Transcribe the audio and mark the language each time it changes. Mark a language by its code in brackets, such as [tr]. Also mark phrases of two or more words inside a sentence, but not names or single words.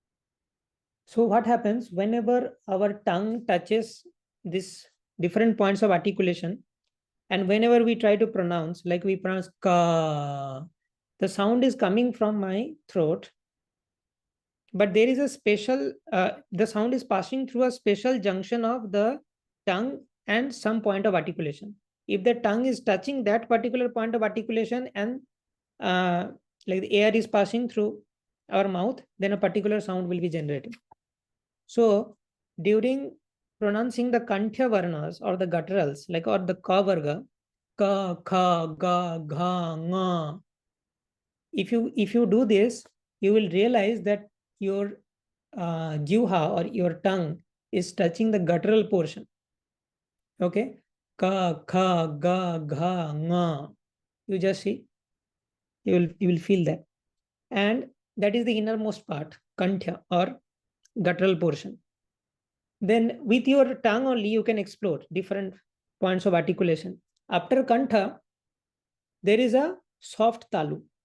[en] So what happens whenever our tongue touches this different points of articulation, and whenever we try to pronounce, like we pronounce ka, the sound is coming from my throat, but there is a special, the sound is passing through a special junction of the tongue and some point of articulation. If the tongue is touching that particular point of articulation and like the air is passing through our mouth, then a particular sound will be generated. So during pronouncing the [sa] kanthya varnas [en] or the gutturals, like or the [sa] ka varga, ka, kha, ga, gha, nga. [en] If you do this, you will realize that your jivha or your tongue is touching the guttural portion. [sa] Okay, ka, kha, ga, gha, nga. [en] You just see, you will feel that, and that is the innermost part, kanthya or guttural portion. Then with your tongue only, you can explore different points of articulation. After kantha, there is a soft talu.